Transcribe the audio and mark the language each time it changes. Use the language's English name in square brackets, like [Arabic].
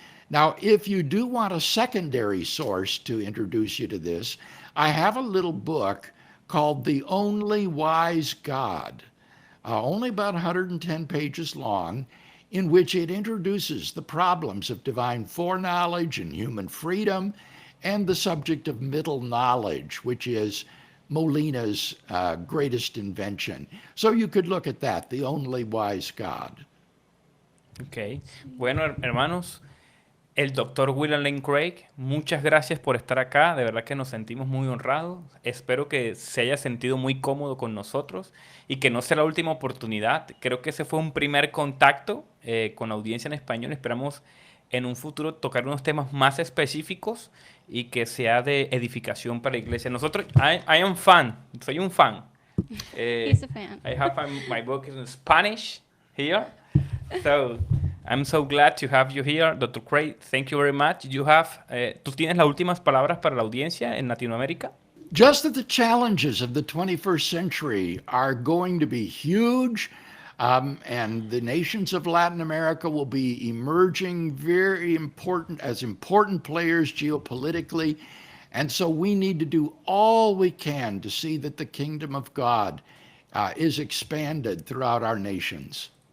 [English] Now, if you do want a secondary source to introduce you to this, I have a little book called The Only Wise God, only about 110 pages long, in which it introduces the problems of divine foreknowledge and human freedom and the subject of middle knowledge, which is Molina's greatest invention. So you could look at that, The Only Wise God. Ok. [Spanish] Bueno, hermanos, el doctor William Lane Craig, muchas gracias por estar acá. De verdad que nos sentimos muy honrados. Espero que se haya sentido muy cómodo con nosotros y que no sea la última oportunidad. Creo que ese fue un primer contacto con la audiencia en español. Esperamos en un futuro tocar unos temas más específicos y que sea de edificación para la iglesia. Nosotros, [English] I am fan, [Spanish] soy un fan. [English] He's a fan. I have my book in Spanish here. So, I'm so glad to have you here, Dr. Craig. Thank you very much. [Spanish] ¿Tú tienes las últimas palabras para la audiencia en Latinoamérica? [English] Just that the challenges of the 21st century are going to be huge, and the nations of Latin America will be emerging very important as important players geopolitically. And so we need to do all we can to see that the kingdom of God is expanded throughout our nations.